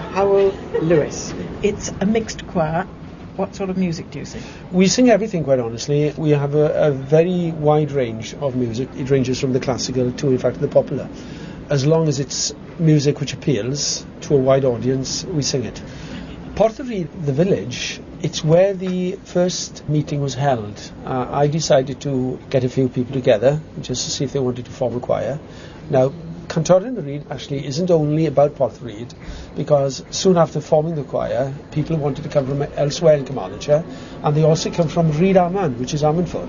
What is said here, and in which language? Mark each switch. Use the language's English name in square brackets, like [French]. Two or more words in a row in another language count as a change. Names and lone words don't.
[English] Howell Lewis. It's a mixed choir. What sort of music do you sing? We sing everything, quite honestly. We have a very wide range of music. It ranges from the classical to, in fact, the popular. As long as it's music which appeals to a wide audience, we sing it. Porth y Rhyd, the village, it's where the first meeting was held. I decided to get a few people together just to see if they wanted to form a choir. Now, Cantorion y Rhyd actually isn't only about Porth y Rhyd, because soon after forming the choir, people wanted to come from elsewhere in Carmarthenshire, and they also come from Rhydaman, which is Ammanford.